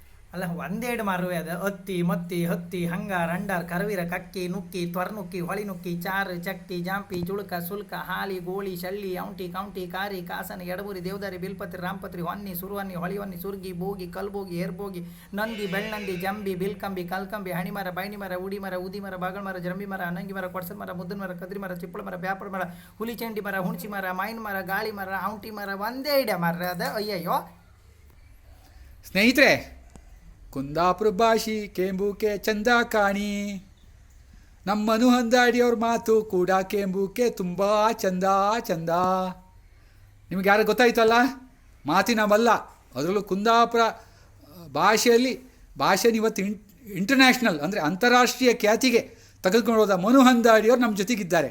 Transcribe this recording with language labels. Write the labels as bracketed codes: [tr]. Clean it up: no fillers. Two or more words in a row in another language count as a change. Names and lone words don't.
[kn] ಅಲ್ಲ ಒಂದೆರಡು ಮಾರುವೆ ಅದು ಅತ್ತಿ ಮತ್ತಿ ಹತ್ತಿ ಹಂಗಾರ ಅಂಡಾರ್ ಕರವೀರ ಕಕ್ಕಿ ನುಕ್ಕಿ ತ್ವರ್ನುಕ್ಕಿ ಹೊಳಿ ನುಕ್ಕಿ ಚಾರು ಚಕ್ತಿ ಜಾಂಪಿ ಜುಳುಕ ಸುಲ್ಕ ಹಾಲಿ ಗೋಳಿ ಶಳ್ಳಿ ಔಂಟಿ ಕೌಂಟಿ ಕಾರಿ ಕಾಸನ ಎಡಬುರಿ ದೇವದಾರಿ ಬಿಲ್ಪತ್ರಿ ರಾಂಪತ್ರಿ ಹೊನ್ನಿ ಸುರುವನ್ನಿ ಹೊಳಿವನ್ನಿ ಸುರ್ಗಿ ಬೋಗಿ ಕಲ್ಬೋಗಿ ಏರ್ಬೋಗಿ ನಂದಿ ಬೆಳ್ಳಂದಿ ಜಂಬಿ ಬಿಲ್ಕಂಬಿ ಕಲ್ಕಂಬಿ ಹಣಿಮರ ಬೈಣಿಮರ ಉಡಿಮರ ಉದಿಮರ ಬಾಗಳ್ಮರ ಜಂಬಿ ಮರ ಅನಂಗಿ ಮರ ಕೊಡ್ಸದ ಮರ ಮುದ್ದನ ಮರ ಕದ್ರಿ ಮರ ಚಿಪ್ಪಳ ಮರ ಬ್ಯಾಪಳ ಮರ ಹುಲಿಚೆಂಡಿ ಮರ ಹುಣಸಿ ಮರ ಮೈನ್ ಮರ ಗಾಳಿ ಮರ ಔಂಟಿ ಮರ ಒಂದೇ ಇಡ ಮರ ಅದ ಅಯ್ಯಯ್ಯೋ. ಸ್ನೇಹಿತರೆ, ಕುಂದಾಪುರ ಭಾಷಿ ಕೇಂಬೂಕೆ ಚಂದ ಕಾಣಿ, ನಮ್ಮ ಮನು ಹಂದಾಡಿಯವ್ರ ಮಾತು ಕೂಡ ಕೇಂಬೂಕೆ ತುಂಬ ಚಂದ ಚಂದ. ನಿಮ್ಗೆ ಯಾರು ಗೊತ್ತಾಯ್ತಲ್ಲ, ಮಾತಿನ ಮಲ್ಲ, ಅದರಲ್ಲೂ ಕುಂದಾಪುರ ಭಾಷೆನ ಇವತ್ತು ಇಂಟರ್ನ್ಯಾಷನಲ್ ಅಂದರೆ ಅಂತಾರಾಷ್ಟ್ರೀಯ ಖ್ಯಾತಿಗೆ ತೆಗೆದುಕೊಂಡು ಹೋದ ಮನು ಹಂದಾಡಿಯವ್ರು ನಮ್ಮ ಜೊತೆಗಿದ್ದಾರೆ.